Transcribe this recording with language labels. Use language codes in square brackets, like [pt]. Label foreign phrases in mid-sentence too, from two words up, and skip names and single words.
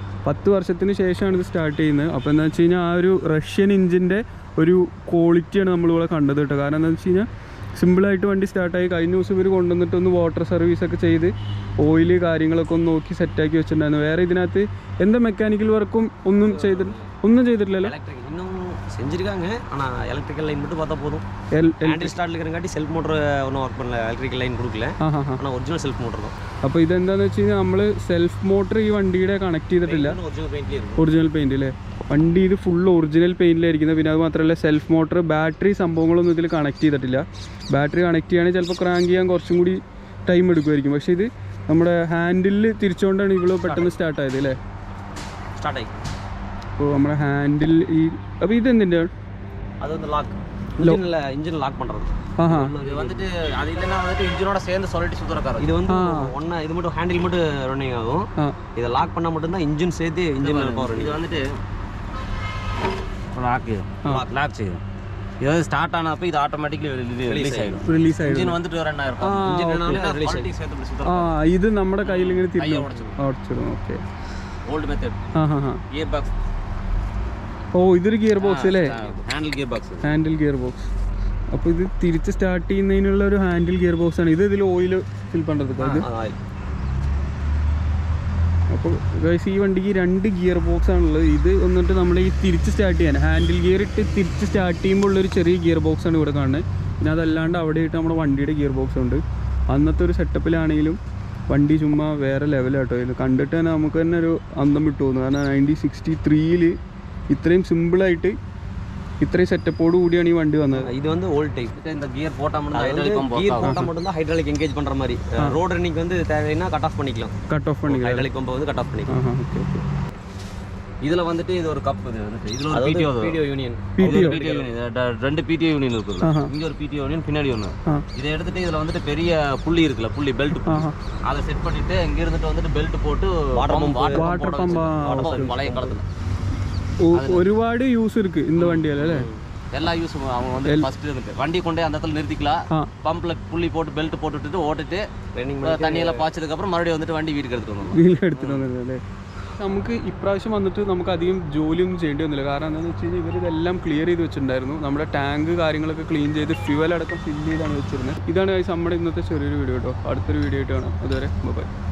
[ml] 10 വർഷത്തിന് ശേഷമാണ് ഇത് സ്റ്റാർട്ട് ചെയ്യുന്നത്. അപ്പോൾ എന്താ വെച്ച് കഴിഞ്ഞാൽ ആ ഒരു [en] Russian engine [ml] ഒരു ക്വാളിറ്റിയാണ് നമ്മളിവിടെ കണ്ടത് കേട്ടോ. കാരണം എന്താണെന്ന് വെച്ച് കഴിഞ്ഞാൽ സിമ്പിളായിട്ട് വണ്ടി സ്റ്റാർട്ടായി. കഴിഞ്ഞ ദിവസം ഇവർ കൊണ്ടുവന്നിട്ട് ഒന്ന് [en] water service [ml] ചെയ്ത് ഓയിൽ കാര്യങ്ങളൊക്കെ ഒന്ന് നോക്കി സെറ്റാക്കി വെച്ചിട്ടുണ്ടായിരുന്നു. വേറെ ഇതിനകത്ത് എന്താ [en] mechanical work [ml] ഒന്നും ചെയ്തിട്ടില്ലല്ലോ. [ta] இன்னும் செஞ்சுருக்காங்க, ஆனால் [en] electrical line [ta] மட்டும் பார்த்தா போதும். [en] handle start [ta] இருக்கிறங்காட்டி [en] self motor [ta] ஒன்றும் ஒர்க் பண்ணல, [en] electrical line [ta] கொடுக்கல, ஆனால் [en] original self motor [ta] தான். [ml] അപ്പോൾ ഇതെന്താണെന്ന് വെച്ച് കഴിഞ്ഞാൽ നമ്മൾ [en] self motor [ml] ഈ വണ്ടിയുടെ കണക്ട് ചെയ്തിട്ടില്ല. [en] original paint [ml] അല്ലേ വണ്ടി, ഇത് [en] full original paint. [ml] പിന്നെ അത് മാത്രമല്ല [en] self motor battery [ml] സംഭവങ്ങളൊന്നും ഇതിൽ കണക്ട് ചെയ്തിട്ടില്ല. [en] battery connect [ml] ചെയ്യുകയാണെങ്കിൽ ചിലപ്പോൾ ക്രാങ്ക് ചെയ്യാൻ കുറച്ചും കൂടി ടൈം എടുക്കുമായിരിക്കും. പക്ഷേ ഇത് നമ്മുടെ ഹാൻഡിൽ തിരിച്ചുകൊണ്ടാണ് ഇവള് പെട്ടെന്ന് സ്റ്റാർട്ടായത് അല്ലേ. സ്റ്റാർട്ടായി. അപ്പോൾ നമ്മുടെ ഹാൻഡിൽ ഈ അപ്പോൾ ഇതെന്തിൻ്റെ [ta] அது வந்து லாக் இன்ஜின் லாக் பண்றது. இது வந்துட்டு அது இல்லைன்னா வந்துட்டு இன்ஜினோட சேர்ந்து சொல்லிட்டு சுத்தறக்காரு. இது வந்து ஒண்ணா இது மட்டும் ஹேண்டில் மட்டும் ரன்னிங் ஆகும். இத லாக் பண்ணா மட்டும் தான் இன்ஜின் சேர்த்து [en] engine power. [ta] இது வந்துட்டு லாக் செய்யும். இது ஸ்டார்ட் ஆனப்ப இது [en] automatically release [ta] ஆயிடும். இன்ஜின் வந்துட்டு ரன் ஆயிருக்கும். இன்ஜின் ரன்னால ரிலீஸ் ஆயிடும். சேர்த்து சுத்தறக்காரு. [ml] ഇത് നമ്മുടെ കയ്യിൽ ഇങ്ങനെ തിരിച്ചിടും. ഓക്കേ, [en] old method. gear box. [ml] ഓ, ഇതൊരു [en] gear box [ml] അല്ലേ. [en] handle gear box. [ml] അപ്പോൾ ഇത് തിരിച്ച് സ്റ്റാർട്ട് ചെയ്യുന്നതിനുള്ള ഒരു [en] handle gear box [ml] ആണ്. [ta] இதில் [en] oil fill [ta] பண்றது. [ml] അപ്പോൾ ഗൈസ് ഈ വണ്ടിക്ക് 2 [en] gear box [ml] ആണുള്ളത്. ഇത് വന്നിട്ട് നമ്മൾ ഈ തിരിച്ച് സ്റ്റാർട്ട് ചെയ്യാൻ [en] handle gear [ml] ഇട്ട് തിരിച്ച് സ്റ്റാർട്ട് ചെയ്യുമ്പോൾ ഉള്ളൊരു ചെറിയ [en] gear box [ml] ആണ് ഇവിടെ കാണുന്നത്. പിന്നെ അതല്ലാണ്ട് അവിടെ ഇട്ട് നമ്മുടെ വണ്ടിയുടെ [en] gear box [ml] ഉണ്ട്. അന്നത്തെ ഒരു സെറ്റപ്പിലാണെങ്കിലും വണ്ടി ചുമ്മാ വേറെ ലെവലാട്ടോ. ഇത് കണ്ടിട്ട് തന്നെ നമുക്ക് തന്നെ ഒരു അന്തം വിട്ടു പോകുന്നു. കാരണം 1963-ൽ ഇത്രയും സിമ്പിളായിട്ട് ഇത്രയും സെറ്റപ്പോട് കൂടിയാണ് ഈ വണ്ടി വന്നത്. [ta] இது வந்து [en] old type. [ta] இந்த கியர் போட்டா மட்டும் தான் [en] hydraulic engage [ta] பண்ற மாதிரி. [en] road running [ta] வந்து தேவைன்னா [en] cut off [ta] பண்ணிக்கலாம். [en] hydraulic pump [ta] வந்து [en] cut off [ta] பண்ணிக்கலாம். [en] OK OK. [ta] இதுல வந்துட்டு இது ஒரு கப். இதுல ஒரு [en] PTO union. [ta] ரெண்டு [en] PTO union [ta] இருக்கு. இங்க ஒரு [en] PTO union, [ta] பின்னாடி ஒன்று. இதை எடுத்துட்டு இதுல வந்துட்டு பெரிய புள்ளி இருக்குல்ல, புள்ளி பெல்ட், அதை செட் பண்ணிட்டு இங்க இருந்துட்டு வந்துட்டு பெல்ட் போட்டு [en] water pump [ta] பழைய காலத்துல ഒരുപാട് യൂസ് இருக்கு இந்த வண்டியில அല്ലേ. எல்லா யூஸும் அவங்க வந்து ஃபர்ஸ்ட் இருக்கு. வண்டி கொண்டே அந்த இடத்துல நிறுத்திக்கலாம். பம்ப்ல புள்ளி போட்டு பெல்ட் போட்டுட்டு ஓட்டிட்டு தண்ணியெல்லாம் பாய்ச்சதுக்கு அப்புறம் மறுபடியும் வந்துட்டு [ml] വണ്ടി വീട്ടിൽ എടുത്തിട്ട് വന്നില്ലേ. നമുക്ക് ഇപ്രാവശ്യം വന്നിട്ട് നമുക്ക് അധികം ജോലിയൊന്നും ചെയ്യേണ്ടി വന്നില്ല. കാരണം എന്താണെന്ന് വെച്ച് കഴിഞ്ഞാൽ ഇവർ ഇതെല്ലാം ക്ലിയർ ചെയ്ത് വെച്ചിട്ടുണ്ടായിരുന്നു. നമ്മുടെ ടാങ്ക് കാര്യങ്ങളൊക്കെ ക്ലീൻ ചെയ്ത് ഫ്യൂവൽ അടക്കം ഫില്ല് ചെയ്താണ് വെച്ചിരുന്നത്. ഇതാണ് നമ്മുടെ ഇന്നത്തെ ചെറിയൊരു വീഡിയോ കേട്ടോ. അടുത്തൊരു വീഡിയോ ആയിട്ട് കാണാം. അതുവരെ ബൈ.